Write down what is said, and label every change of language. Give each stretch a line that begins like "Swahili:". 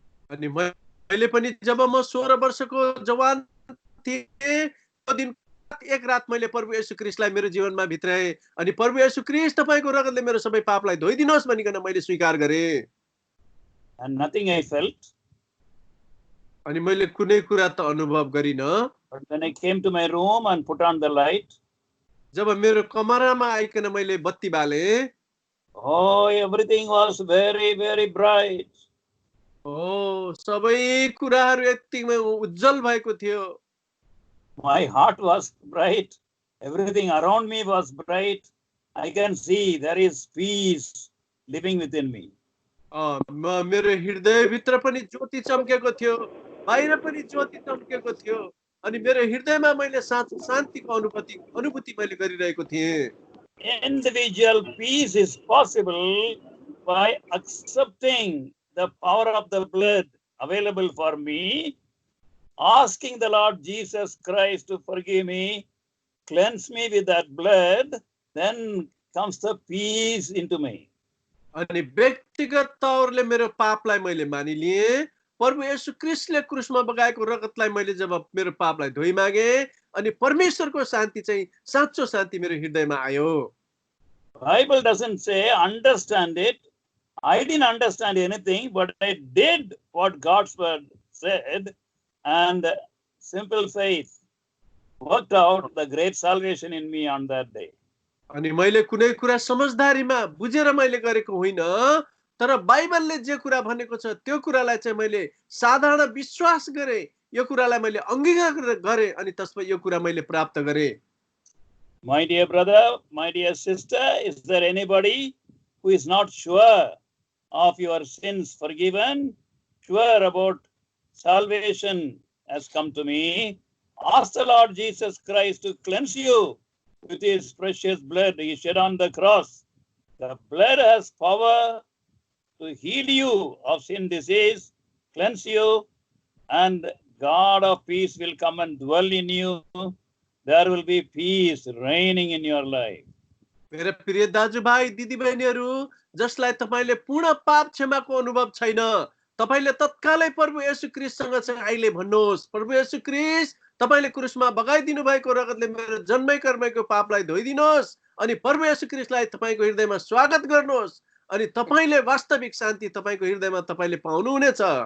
Nepali: अनि मैले पनि जब म 16 वर्षको जवान थिएँ, त्यो दिन एक रात मैले प्रभु येशू ख्रीष्टलाई मेरो जीवनमा भित्राएँ अनि प्रभु येशू ख्रीष्ट तपाईको रगतले मेरो सबै पापलाई धोइदिनुहोस् भनिकन मैले स्वीकार गरेँ।
English: And nothing I felt.
Nepali: अनि मैले कुनै कुरा त अनुभव गरिन।
English: But when I came to my room and put on the light,
Nepali: जब मेरो कमरामा आइकन मैले बत्ती बाले,
English: oh, everything was very, very bright.
Nepali: ओ सबै कुराहरू यतिमै उज्जवल भएको थियो।
English: My heart was bright. Everything around me was bright. I can see there is peace living within me.
Nepali: मेरो हृदयभित्र पनि ज्योति चम्केको थियो, बाहिर पनि ज्योति चम्केको थियो अनि मेरो हृदयमा मैले शान्तिको अनुभूति मैले गरिरहेको थिएँ।
English: Individual peace is possible by accepting the power of the blood available for me, asking the Lord Jesus Christ to forgive me, cleanse me with that blood, then comes the peace into me.
Nepali: अनि व्यक्तिगत तौरले मेरो पापलाई मैले मानिलिएँ, प्रभु येशू ख्रीष्टले क्रुसमा बगाएको रगतलाई मैले जब मेरो पापलाई धोइ मागे अनि परमेश्वरको शान्ति चाहिँ साँचो शान्ति मेरो हृदयमा आयो।
English: Bible doesn't say understand it. I didn't understand anything, but I did what God's word said, and simple faith worked out the great salvation in me on that day.
Nepali: अनि मैले कुनै कुरा समझदारीमा बुझेर मैले गरेको होइन, तर बाइबलले जे कुरा भनेको छ त्यो कुरालाई चाहिँ मैले साधारण विश्वास गरेँ, यो कुरालाई मैले अंगीकार गरेँ अनि त्यसपछि यो कुरा मैले प्राप्त गरेँ।
English: My dear brother, my dear sister, is there anybody who is not sure of your sins forgiven, sure about salvation has come to me? Ask the Lord Jesus Christ to cleanse you with his precious blood he shed on the cross. The blood has power to heal you of sin disease, cleanse you, and God of peace will come and dwell in you. There will be peace reigning in your life.
Nepali: मेरा प्रिय दाजुभाइ दिदीबहिनीहरू, जसलाई तपाईले पूर्ण पाप क्षमाको अनुभव छैन, तपाईले तत्कालै प्रभु येशू ख्रीष्टसँग चाहिँ अहिले भन्नुहोस्, प्रभु येशू ख्रीष्ट तपाईले क्रुसमा बगाइदिनु भएको रगतले मेरो जन्मै कर्मैको पापलाई धोइदिनुहोस् अनि प्रभु येशू ख्रीष्टलाई तपाईको हृदयमा स्वागत गर्नुहोस् अनि तपाईले वास्तविक शान्ति तपाईको हृदयमा तपाईले पाउनुहुनेछ।